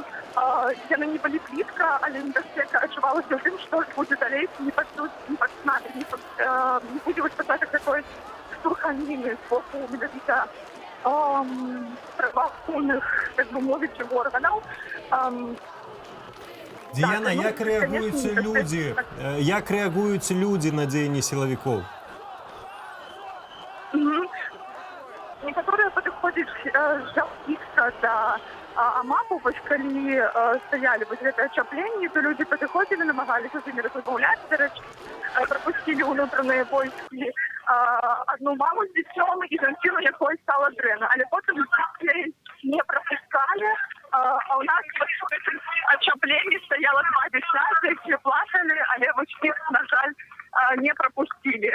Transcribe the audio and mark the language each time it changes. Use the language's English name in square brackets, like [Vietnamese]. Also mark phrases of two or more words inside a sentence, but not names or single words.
[Belarusian] Яны не былі блізка, але небяспека адчувалася ў тым, што будзе далей, не будзе выступаць такой штурханіны з боку менавіта праваахоўных, так бы мовіць, органаў. [Ukrainian] Діяна, ну, як реагуються конечно, люди, як реагуються люди на дзеянні силовиков? [Belarusian] Некаторыя падыходзяць жаліцца да АМАПу, вось калі стаялі вось гэтыя ачапленні, то людзі падыходзілі, намагаліся з імі размаўляць, дарэчы, прапусцілі ўнутраныя войскі одну маму з дзіцём і жанчыну, якой стала дрэнна, але потым не прапускалі, а ў нас ачапленні стаяла 2 дзіцяці, якія плакалі, але вось іх, на жаль, не прапусцілі.